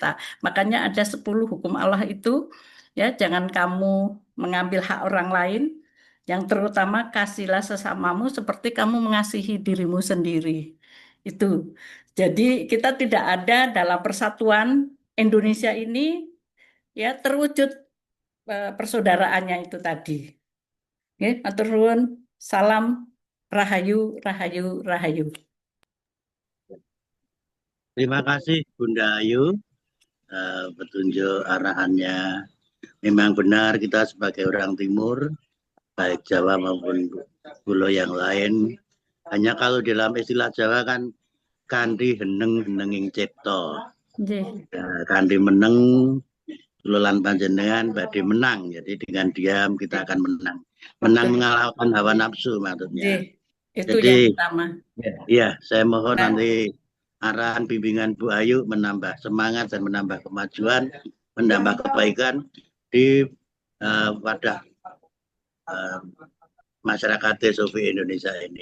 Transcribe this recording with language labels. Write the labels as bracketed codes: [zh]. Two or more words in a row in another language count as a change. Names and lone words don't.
[id] Makanya ada 10 hukum Allah itu, ya, jangan kamu mengambil hak orang lain, yang terutama kasihlah sesamamu seperti kamu mengasihi dirimu sendiri. Itu. Jadi kita tidak ada dalam persatuan Indonesia ini ya terwujud persaudaraannya itu tadi. [jv] Nggih, matur nuwun. Salam rahayu, rahayu, rahayu. [id] Terima kasih Bunda Ayu, petunjuk arahannya. Memang benar kita sebagai orang Timur, baik Jawa maupun pulau yang lain, hanya kalau dalam istilah Jawa kan [jv] kanthi heneng henenging cipta. [id] Nggih. [jv] Kanthi meneng lulan panjenengan badhe menang. [id] Jadi dengan diam kita akan menang. Menang Betul. mengalahkan hawa nafsu maksudnya. Nggih. Itu Jadi yang utama. ya, saya mohon Nah, nanti arahan bimbingan Bu Ayu menambah semangat dan menambah kemajuan, menambah kebaikan di wadah masyarakat Teosofi Indonesia ini.